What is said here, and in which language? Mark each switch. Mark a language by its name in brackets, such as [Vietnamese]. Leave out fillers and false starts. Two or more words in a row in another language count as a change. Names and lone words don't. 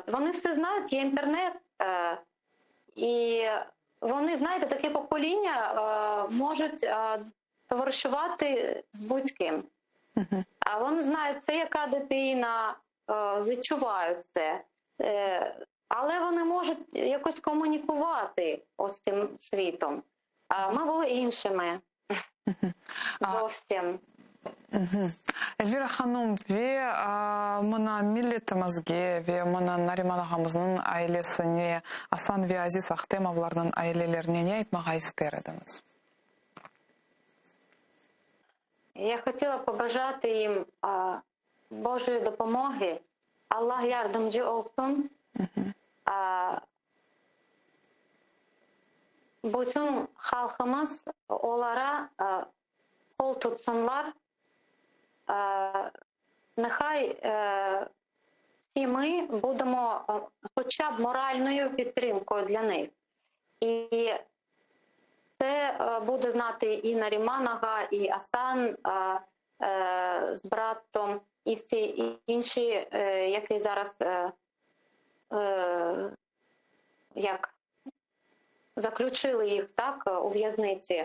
[Ukrainian] Вони все знають, є інтернет, і вони, знаєте, таке покоління можуть товаришувати з будь-ким. А вони знають, це яка дитина, відчувають це. Але вони можуть якось комунікувати ось цим світом. А ми були іншими. Зовсім. [Crimean Tatar] Эльвира ханым, мына миллетимизге, мына Нариман агамыздын айлесине, Асан ве Азиз Ахтемовлардын айлелерине не айтмага истер едиңиз? [Ukrainian] Я хотіла побажати їм Божої допомоги. [Crimean Tatar] Аллах yardımcı olsun. Bütün halkımız onlara kol tutsunlar. [Ukrainian] Нехай всі ми будемо хоча б моральною підтримкою для них. І це буде знати і Наріман ага, і Асан з братом, і всі інші, які зараз як заключили їх так у в'язниці.